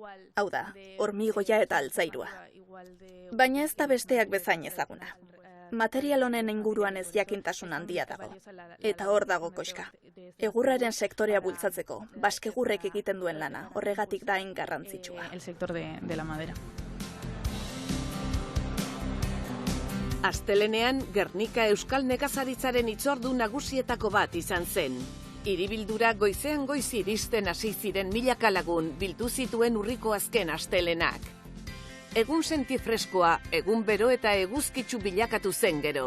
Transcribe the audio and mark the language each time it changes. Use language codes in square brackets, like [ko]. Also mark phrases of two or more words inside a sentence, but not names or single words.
[eu] Hau da, hormigoia eta altzairua. Baina ez da besteak bezain ezaguna. Material honen inguruan ez jakintasun handia dago. Eta hor dago koxka. Egurraren sektorea bultzatzeko, baskegurrek egiten duen lana, horregatik da hain garrantzitsua. [es] El sector de la madera. [eu] Astelenean, Gernika Euskal Nekazaritzaren hitzordu nagusietako bat izan zen. Hiribildura goizean goiz iristen hasi ziren milaka lagun bildu zituen urriko azken astelenak. Egun senti freskoa, egun bero eta eguzkitsu bilakatu zen gero.